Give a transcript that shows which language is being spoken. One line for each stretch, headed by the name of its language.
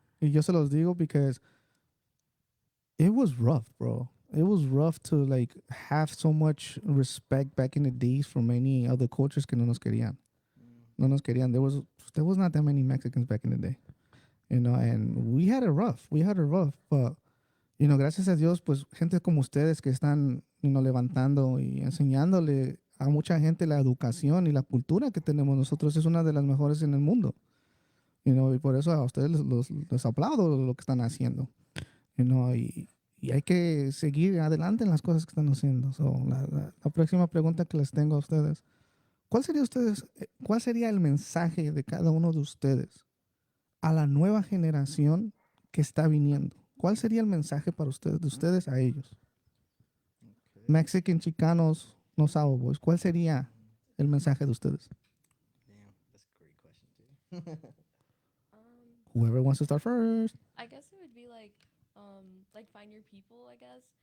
Spanish: Y yo se los digo
English: because it was rough, bro. It was rough to, like, have so much respect back in the days from many other cultures
Spanish: que no nos querían. No nos querían.
English: There was not that many Mexicans back in the day. You know, and we had it rough. But, you know,
Spanish: gracias a Dios, pues, gente como ustedes que están,
English: you know,
Spanish: levantando y enseñándole a mucha gente la educación y la cultura que tenemos nosotros es una de las mejores en el mundo.
English: You know,
Spanish: y por eso a ustedes les aplaudo lo que están haciendo.
English: You know,
Spanish: y hay que seguir adelante en las cosas que están haciendo. So, la próxima pregunta que les tengo a ustedes, ¿cuál sería el mensaje de cada uno de ustedes a la nueva generación que está viniendo? ¿Cuál sería el mensaje para ustedes, de ustedes a ellos? Mexican, Chicanos, no Sabo Boys. ¿Cuál sería el mensaje de ustedes?
English: Damn, that's a great question too. Whoever wants to start first. I guess it would be like find your people, I guess.